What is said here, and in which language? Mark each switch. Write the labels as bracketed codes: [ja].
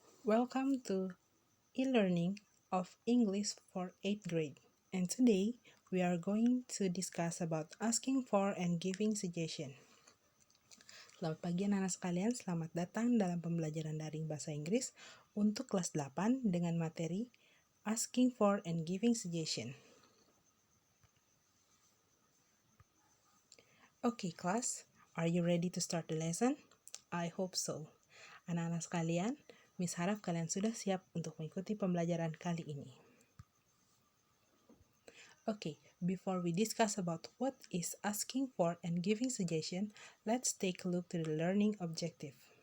[en] Welcome to e-learning of English for 8th grade. And today, we are going to discuss about asking for and giving suggestion. [id] Selamat pagi anak-anak sekalian, selamat datang dalam pembelajaran daring bahasa Inggris untuk kelas 8 dengan materi [en] asking for and giving suggestion. Okay, class, are you ready to start the lesson? I hope so. [id] Anak-anak sekalian, Miss harap kalian sudah siap untuk mengikuti pembelajaran kali ini. [en] Okay, before we discuss about what is asking for and giving suggestion, let's take a look to the learning objective.